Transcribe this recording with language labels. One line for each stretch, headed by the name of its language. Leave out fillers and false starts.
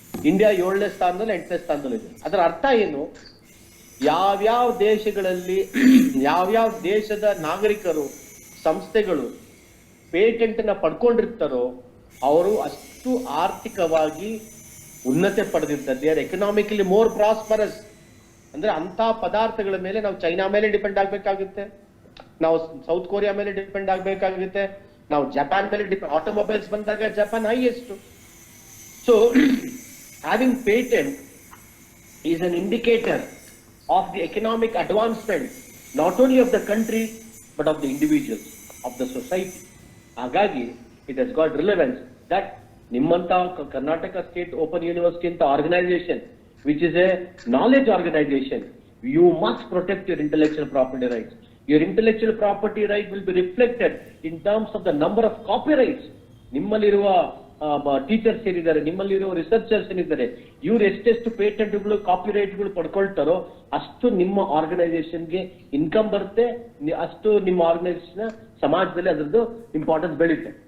Kannada: India 7ನೇ ಸ್ಥಾನದಲ್ಲಿ 8ನೇ ಸ್ಥಾನದಲ್ಲಿ ಇದೆ. ಅದರ ಅರ್ಥ ಏನು, ಯಾವ್ಯಾವ ದೇಶಗಳಲ್ಲಿ ಯಾವ್ಯಾವ ದೇಶದ ನಾಗರಿಕರು, ಸಂಸ್ಥೆಗಳು ಪೇಟೆಂಟ್ ನ ಪಡ್ಕೊಂಡಿರ್ತಾರೋ ಅವರು ಅಷ್ಟು ಆರ್ಥಿಕವಾಗಿ ಉನ್ನತೆ ಪಡೆದಿರ್ತಾರೆ.
English: They are economically more prosperous.
Kannada: ಅಂದ್ರೆ ಅಂತ ಪದಾರ್ಥಗಳ ಮೇಲೆ ನಾವು ಚೈನಾ ಮೇಲೆ ಡಿಪೆಂಡ್ ಆಗ್ಬೇಕಾಗುತ್ತೆ, ನಾವು ಸೌತ್ ಕೊರಿಯಾ ಮೇಲೆ ಡಿಪೆಂಡ್ ಆಗ್ಬೇಕಾಗುತ್ತೆ, ನಾವು ಜಪಾನ್ ಮೇಲೆ ಡಿಪೆಂಡ್. ಆಟೋಮೊಬೈಲ್ಸ್ ಬಂದಾಗ Japan highest.
English: So having patent is an indicator of the economic advancement not only of the country but of the individuals, of the society. Hagagi it has got relevance that nimmanta Karnataka State Open University anta organization, which is a knowledge organization, you must protect your intellectual property rights. Your intellectual property right will be reflected in terms of the number of copyrights.
Kannada: Nimmaliruva teachers ಏನಿದ್ದಾರೆ, ನಿಮ್ಮಲ್ಲಿರೋ researchers ಏನಿದ್ದಾರೆ, ಇವ್ರು ಎಷ್ಟೆಷ್ಟು ಪೇಟೆಂಟ್ಗಳು, ಕಾಪಿರೈಟ್ಗಳು ಪಡ್ಕೊಳ್ತಾರೋ ಅಷ್ಟು ನಿಮ್ಮ ಆರ್ಗನೈಸೇಷನ್ಗೆ income ಬರುತ್ತೆ, ಅಷ್ಟು ನಿಮ್ಮ ಆರ್ಗನೈಸೇಷನ್ ಸಮಾಜದಲ್ಲಿ ಅದರದ್ದು ಇಂಪಾರ್ಟೆನ್ಸ್ ಬೆಳೆಯುತ್ತೆ.